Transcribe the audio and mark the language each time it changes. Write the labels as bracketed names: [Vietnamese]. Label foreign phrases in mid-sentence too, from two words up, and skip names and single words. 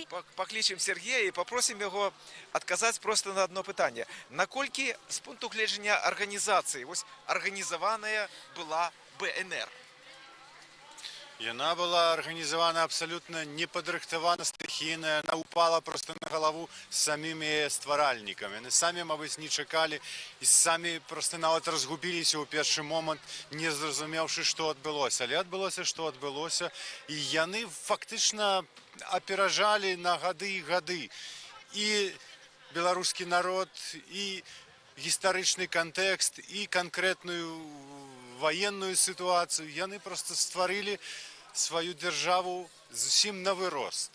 [Belarusian] Паклічым Сергея і попросім яго адказаць просто на одно пытанне. Наколькі з пункту гледжання арганізацыі арганізаваная была БНР? Яна была арганізавана абсалютна непадрыхтавана, стыхійная, она упала просто на галаву самімі стваральнікамі. Яны самі, мабыць, не чакалі і самі просто нават разгубіліся ў першы момант, не зразумеўшы, што адбылося. Але адбылося, што адбылося, і яны фактычна аперажалі на гады і гады. І беларускі народ, і гістарычны кантэкст, і канкрэтную [Russian] военную ситуацию, [Belarusian] яны просто стварылі сваю дзяржаву зусім на вырост.